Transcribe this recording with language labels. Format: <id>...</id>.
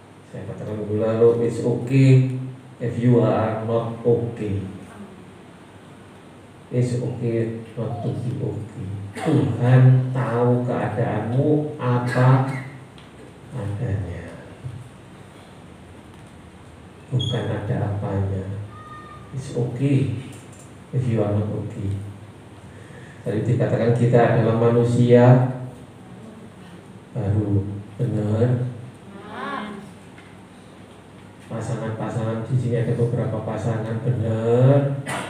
<id>Saya katakan dulu lalu,</id> <en>it's okay if you are not okay. It's okay not to be okay.</en> <id>Tuhan tahu keadaanmu apa adanya, bukan ada apanya.</id> <en>It's okay if you are not okay.</en> <id>Tadi dikatakan kita adalah manusia baru, benar. Pasangan-pasangan di sini ada beberapa pasangan, benar.</id>